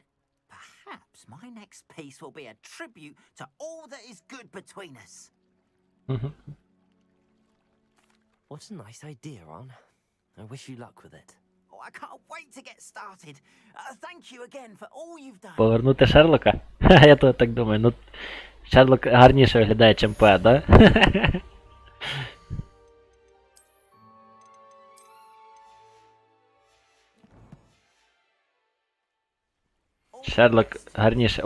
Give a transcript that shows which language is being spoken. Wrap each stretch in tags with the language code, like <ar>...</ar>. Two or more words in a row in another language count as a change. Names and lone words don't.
<en>Perhaps my next piece will be a tribute to all that is good between us. What a nice idea, Ron. I wish you luck with it. Oh, I can't wait to get started. Thank you again for all you've done.</en> <uk>Повернути Шерлока? Ха, я то так думаю. Ну, Шерлок гарніше виглядає, чим поет, да? Шерлок гарніше.</uk>